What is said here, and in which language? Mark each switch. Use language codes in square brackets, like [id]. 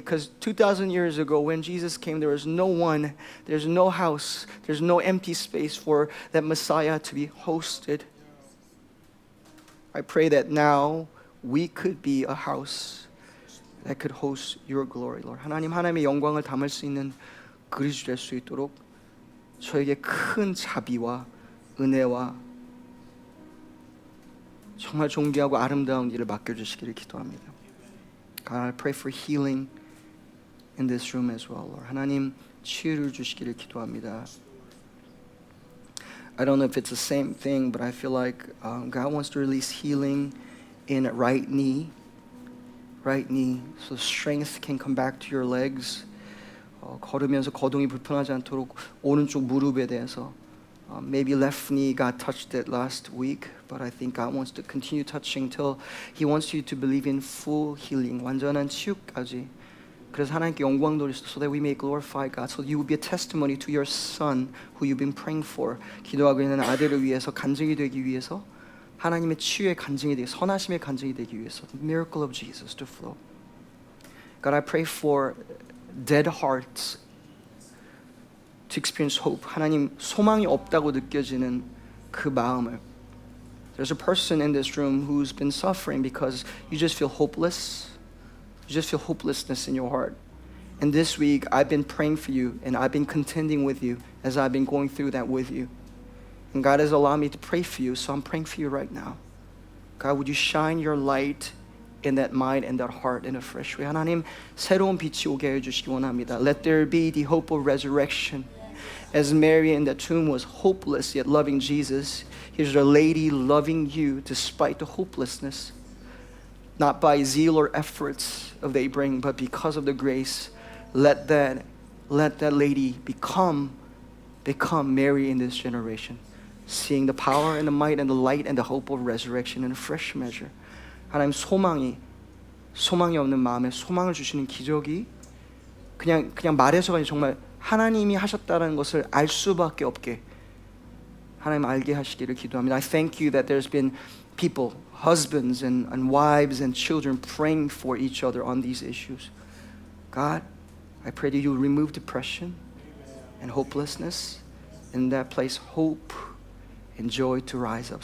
[en] Because 2,000 years ago when Jesus came, there was no one, there's no house, there's no empty space for that Messiah to be hosted. I pray that now we could be a house that could host your glory, Lord. [ko] 하나님의 영광을 담을 수 있는 그릇이 될 수 있도록 저에게 큰 자비와 은혜와 정말 존귀하고 아름다운 일을 맡겨주시기를 기도합니다. [en] God, I pray for healing in this room as well, Lord. [ko] 하나님 치유를 주시기를 기도합니다. [en] I don't know if it's the same thing, but I feel like God wants to release healing in right knee, so strength can come back to your legs. [ko] 걸으면서 거동이 불편하지 않도록 오른쪽 무릎에 대해서. [en] Maybe left knee got touched it last week, but I think God wants to continue touching till He wants you to believe in full healing, [ko] 완전한 치유까지. 그래서 하나님께 영광 돌리시고 [en] so that we may glorify God, so you will be a testimony to your son who you've been praying for. [ko] 기도하고 있는 아들을 위해서 간증이 되기 위해서 하나님의 치유의 간증이 되기, 선하심의 간증이 되기 위해서 [en] the miracle of Jesus to flow. God, I pray for dead hearts to experience hope. [ko] 하나님 소망이 없다고 느껴지는 그 마음을. [en] There's a person in this room who's been suffering because you just feel hopeless. You just feel hopelessness in your heart. And this week I've been praying for you and I've been contending with you as I've been going through that with you. And God has allowed me to pray for you, so I'm praying for you right now. God, would you shine your light in that mind and that heart in a fresh way. [ko] 하나님, 새로운 빛이 오게 해주시기 원합니다. [en] Let there be the hope of resurrection. As Mary in the tomb was hopeless yet loving Jesus, here's a lady loving you despite the hopelessness. Not by zeal or efforts of they bring, but because of the grace. Let that lady become Mary in this generation, seeing the power and the might and the light and the hope of resurrection in a fresh measure. [ko] 하나님, 소망이 없는 마음에 소망을 주시는 기적이 그냥 말해서가 아니라 정말 하나님이 하셨다는 것을 알 수밖에 없게 하나님 알게 하시기를 기도합니다. [en] I thank you that there's been people, husbands and wives and children praying for each other on these issues. God, I pray that you will remove depression and hopelessness. In that place, hope and joy to rise up.